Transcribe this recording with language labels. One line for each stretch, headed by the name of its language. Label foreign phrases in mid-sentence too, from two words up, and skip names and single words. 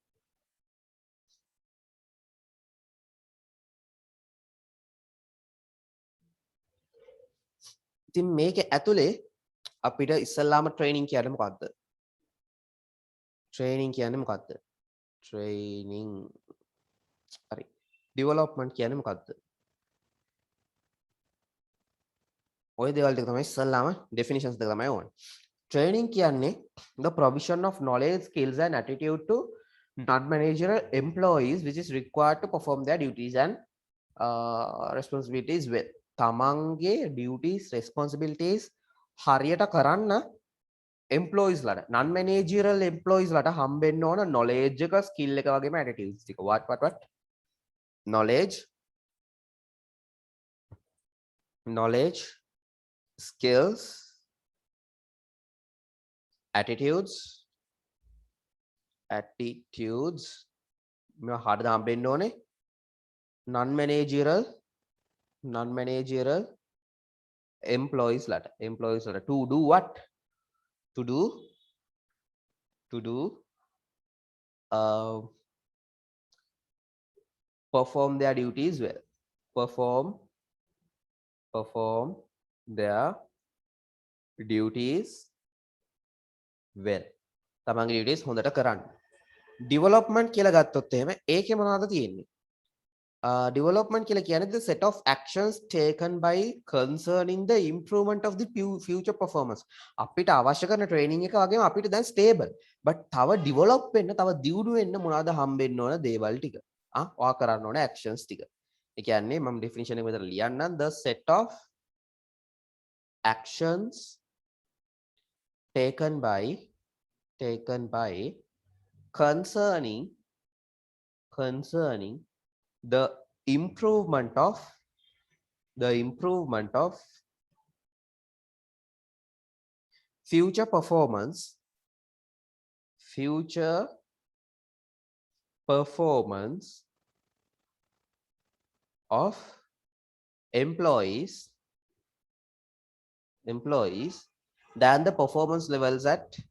Sinhala: ඉතින් මේක ඇතුලේ අපිට ඉස්සල්ලාම training කියන්නේ මොකද්ද? Training කියන්නේ මොකද්ද? Training. හරි. Development කියන්නේ මොකද්ද? ඔය දේවල් ටික තමයි ඉස්සල්ලාම definitions දෙක තමයි ඕනේ.
English: Training කියන්නේ the provision of knowledge, skills and attitude to non-managerial employees which is required to perform their duties and responsibilities well.
Sinhala: තමන්ගේ
English: duties, responsibilities
Sinhala: හරියට කරන්න employees ලට
English: non-managerial employees
Sinhala: ලට හම්බෙන්න ඕන knowledge එක, skill එක වගේම attitudes ටික.
English: What? Knowledge, skills, attitudes
Sinhala: මේ හරියට හම්බෙන්න ඕනේ
English: non-managerial employees ලට to do what? To do perform their duties well. Perform their duties well.
Sinhala: තමන්ගේ duties හොඳට කරන්න. Development කියලා ගත්තොත් එහෙම ඒකේ මොනවද තියෙන්නේ?
English: Development
Sinhala: කියලා කියන්නේ
English: the set of actions taken by concerning the improvement of the future performance.
Sinhala: අපිට අවශ්‍ය කරන training එක වගේම අපිට දැන්
English: stable. but
Sinhala: තව develop වෙන්න, තව දියුණු වෙන්න මොනවද හම්බෙන්න ඕන දේවල් ටික. ඔයා කරන්න ඕන actions ටික. ඒ කියන්නේ මම definition එක මෙතන ලියන්නම්.
English: The set of actions taken by concerning the improvement of future performance of employees than the performance levels at